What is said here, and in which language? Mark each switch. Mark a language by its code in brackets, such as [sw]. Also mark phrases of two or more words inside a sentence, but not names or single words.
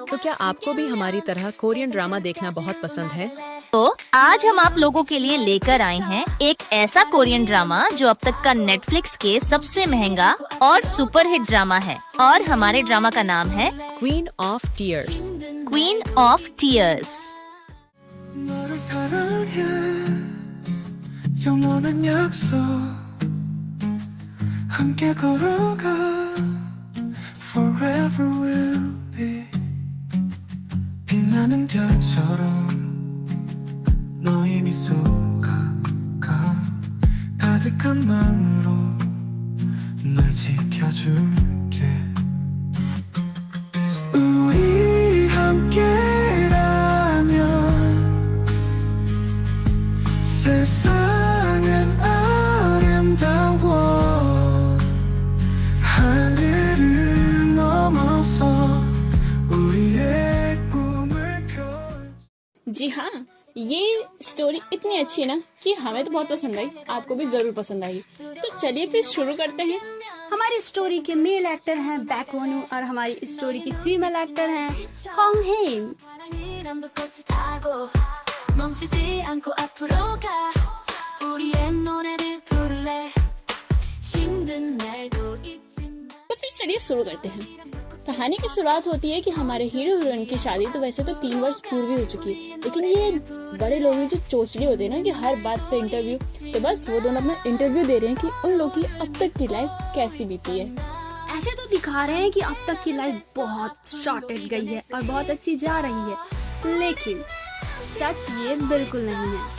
[hi] तो क्या आपको भी हमारी तरह [en] Korean drama [hi] देखना बहुत पसंद है? तो आज हम आप लोगों के लिए लेकर आए हैं एक ऐसा [en] Korean drama [hi] जो अब तक का नेटफ्लिक्स के सबसे महंगा और [en] superhit drama [hi] है। और हमारे ड्रामा का नाम है क्वीन ऑफ टीयर्स। क्वीन ऑफ टीयर्स। [ko] 너를 사랑해 영원한 약속 함께 걸어가 [en] Forever we'll be [ko] 빛나는 별처럼 너의 미소가 가득한 마음으로 널 지켜줄게 우리 함께라면 세상은 아름다워 하늘을 넘어서 우리의 꿈을 펼 [hi] जी हाँ, ये स्टोरी इतनी अच्छी है ना कि हमें तो बहुत पसंद आई, आपको भी जरूर पसंद आई। तो चलिए फिर शुरू करते हैं। हमारी स्टोरी के [en] male actor [hi] हैं बैकवोनू और हमारी स्टोरी की [en] female actor [hi] हैं होंग हेन। [ko] 사랑이란 불꽃을 타고 멈추지 않고 앞으로 가 우리의 노래를 부를래 힘든 날도 있지만 [hi] तो फिर चलिए शुरू करते हैं। कहानी की शुरुआत होती है कि हमारे हीरो हीरोइन की शादी तो वैसे तो 3 वर्ष पूर्व ही हो चुकी है, लेकिन ये बड़े लोग जो चोचले होते हैं ना कि हर बात पे इंटरव्यू, तो बस वो दोनों अपना इंटरव्यू दे रहे हैं कि उन लोग की अब तक की लाइफ कैसी बीती है। ऐसे तो दिखा रहे हैं कि अब तक की लाइफ बहुत शॉर्टेड गई है और बहुत अच्छी जा रही है, लेकिन सच ये बिल्कुल नहीं है।